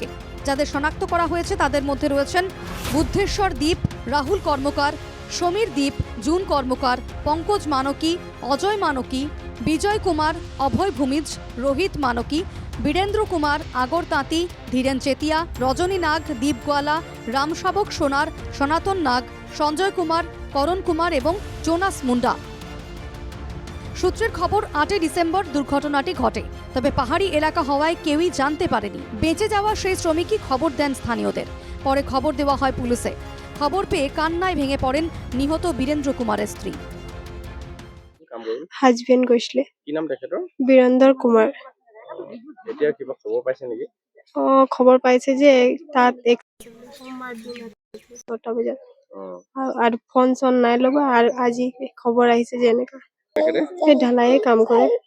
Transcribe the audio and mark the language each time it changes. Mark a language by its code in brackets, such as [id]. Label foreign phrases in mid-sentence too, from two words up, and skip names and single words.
[bn] যাদের শনাক্ত করা হয়েছে তাদের মধ্যে রয়েছেন বুদ্ধেশ্বর দ্বীপ, রাহুল কর্মকার, সমীর দ্বীপ, জুন কর্মকার, পঙ্কজ মানকী, অজয় মানকী, বিজয় কুমার, অভয় ভূমিজ, রোহিত মানকী, বীরেন্দ্র কুমার, আগর তাঁতি, ধীরেন চেতিয়া, রজনী নাগ, দীপ গোয়ালা, রামশাবক সোনার, সনাতন নাগ, সঞ্জয় কুমার, করণ কুমার এবং জোনাস মুন্ডা। সূত্রের খবর 8 ডিসেম্বর দুর্ঘটনাটি ঘটে। তবে পাহাড়ি এলাকা হওয়ায় কেউই জানতে পারেনি। বেঁচে যাওয়া সেই শ্রমিকই খবর দেন স্থানীয়দের। পরে খবর দেওয়া হয় পুলিশে। খবর পেয়ে কান্নায় ভেঙে পড়েন নিহত বীরেন্দ্র কুমারের স্ত্রী। [as] হাজবেণ্ড গৈছিলে। কি নাম তেখেতৰ? বীৰেন্দ্ৰ কুমাৰ। এতিয়া কিবা খবৰ পাইছে নেকি? খবৰ পাইছে যে তাত সোমবাৰ দিন 6টা বজাত আৰু ফোন চোন নাই লগা। আৰু আজি খবৰ আহিছে যে এনেকা সেই ঢালাই কাম কৰে।